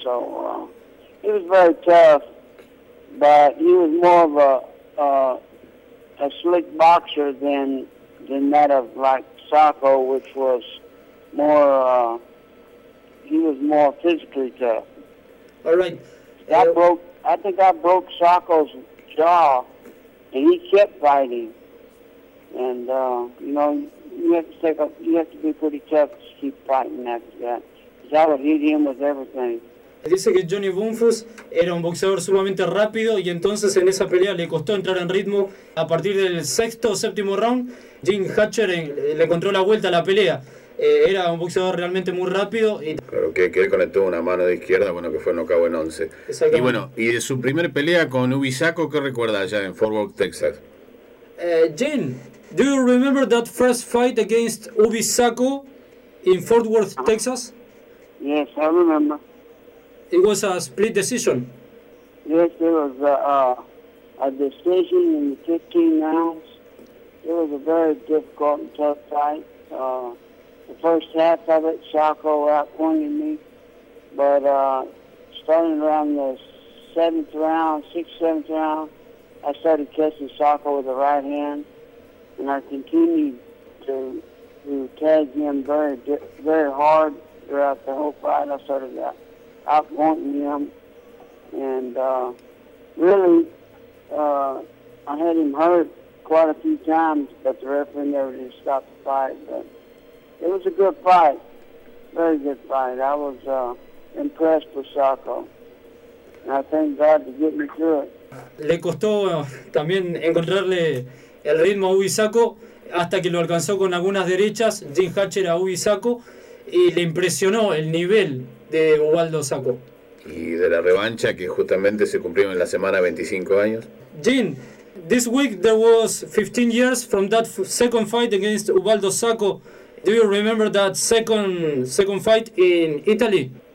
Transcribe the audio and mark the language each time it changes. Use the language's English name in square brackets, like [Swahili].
[English] So he was very tough, but he was more of a slick boxer than that of, like, Sacco, which was more, he was more physically tough. All right. I think I broke Sacco's jaw. And he kept fighting, and you know, you have to be pretty tough to keep fighting after that. Because I would hit him with everything. [Spanish] Dice que Johnny Bonfos era un boxeador sumamente rápido y entonces en esa pelea le costó entrar en ritmo. A partir del sexto o séptimo round, Gene Hatcher le encontró la vuelta a la pelea. Era un boxeador realmente muy rápido. Claro, que él conectó una mano de izquierda, bueno, que fue nocao en 11. Y bueno, y de su primer pelea con Ubisaco, ¿qué recuerda allá en Fort Worth, Texas? [English] Gene, do you remember that first fight against Ubisaco in Fort Worth, Texas? Yes, I remember. It was a split decision. Yes, it was a decision in the 15 rounds. It was a very difficult and tough fight. The first half of it, Sacco outpointed me. But starting around the sixth, seventh round, I started catching Sacco with the right hand. And I continued to tag him very, very hard throughout the whole fight. I sort of got out pointing him, and really, I had him hurt quite a few times, but the referee never did stop the fight. But it was a good fight, very good fight. I was impressed with Sacco, and I thank God to get me through it. [Spanish] Le costó también encontrarle el ritmo a Ubi Sacco hasta que lo alcanzó con algunas derechas, Jim Hatcher a Ubi Sacco, y le impresionó el nivel de Ubaldo Sacco. Y de la revancha que justamente se cumplió en la semana 25 años. [English] Jim, this week there was 15 years from that second fight against Ubaldo Sacco. Do you remember that second fight in Italy?